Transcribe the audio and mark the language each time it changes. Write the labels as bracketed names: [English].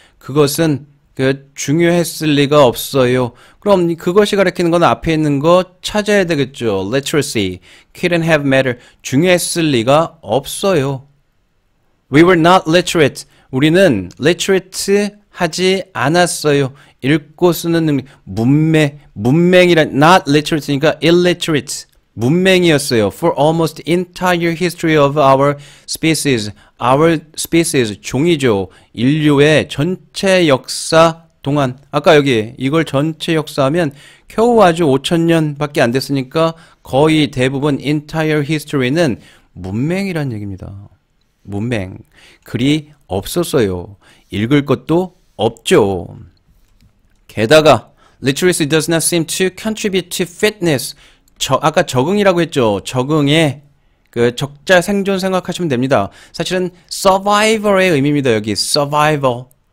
[Korean] 그것은 중요했을 리가 없어요. 그럼 그것이 가리키는 건 앞에 있는 거 찾아야 되겠죠. [English] literacy, couldn't have mattered. [Korean] 중요했을 리가 없어요. [English] We were not literate. [Korean] 우리는 literate 하지 않았어요. 읽고 쓰는 능력, 문맹이란 not literate니까 illiterate. 문맹이었어요. [English] For almost entire history of our species. Our species, 종이죠. [Korean] 인류의 전체 역사 동안. 아까 여기 이걸 전체 역사하면 겨우 아주 5,000년밖에 안 됐으니까 거의 대부분 entire history는 문맹이란 얘기입니다. 문맹. 글이 없었어요. 읽을 것도 없죠. 게다가 [English] literacy does not seem to contribute to fitness. [Korean] 아까 적응이라고 했죠. 적응에 적자 생존 생각하시면 됩니다. 사실은 survival의 의미입니다. 여기 survival.